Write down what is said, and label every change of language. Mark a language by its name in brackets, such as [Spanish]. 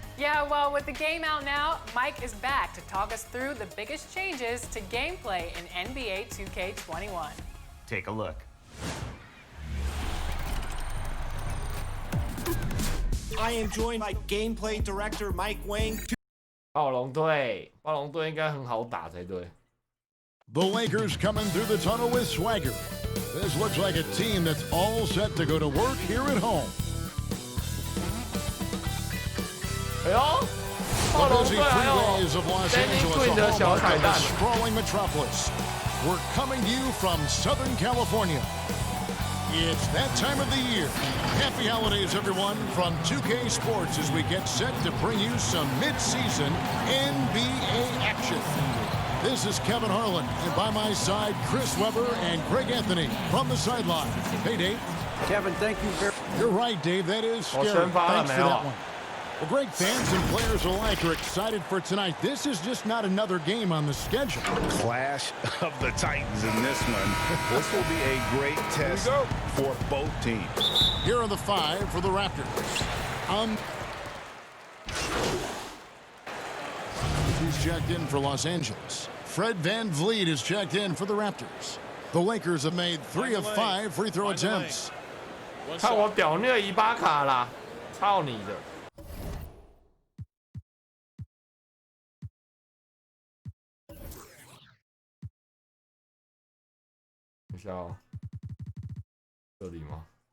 [English] Yeah, well, with the game out now, Mike is back to talk us through the biggest changes to gameplay in NBA 2K21. Take a look. I am joined by gameplay director Mike Wang. [Chinese] 暴龙队应该很好打才对。 [English] The Lakers coming through the tunnel with swagger. This looks like a team that's all set to go to work here at home. [Chinese] 哎呦，暴龙队还有 Danny Green 的小彩蛋。 [English] Sprawling metropolis. We're coming to you from Southern California. It's that time of the year. Happy holidays, everyone, from 2K Sports as we get set to bring you some mid-season NBA action. This is Kevin Harlan, and by my side, Chris Webber and Greg Anthony from the sideline. Hey, Dave. Kevin, thank you very much. You're right, Dave. That is scary. Thanks for that one. Well, Greg, fans and players alike are excited for tonight. This is just not another game on the schedule. Clash of the Titans in this one. This will be a great test for both teams. Here are the 5 for the Raptors. He's checked in for Los Angeles. Fred VanVleet is checked in for the Raptors. The Lakers have made 3 of 5 free throw attempts. [Chinese] 看我屌虐伊巴卡啦，操你的！等一下哦，这里吗？